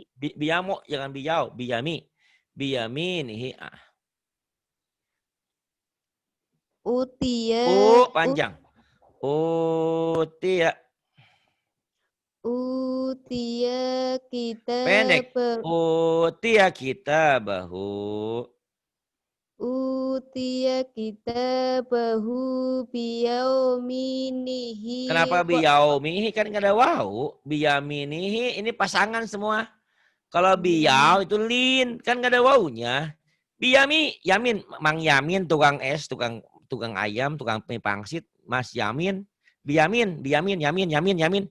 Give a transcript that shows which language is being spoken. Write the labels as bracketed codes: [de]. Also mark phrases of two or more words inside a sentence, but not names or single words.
[ar] Biyamo, jangan biyau. Biyami. Biyaminihi. utiya [id] Panjang. Utiya. [ar] utiya [id] Pendek. [ar] kitabahu أوتي كتابه. أوتي كتابه بيمينه [id] Kenapa biyaumihi kan nggak ada wau. Biyaminihi ini pasangan semua. Kalau biyau itu lin kan nggak ada waunya. Biyami, Yamin, Mang Yamin, tukang es, tukang ayam, tukang mie pangsit, Mas Yamin, Biyamin, Yamin.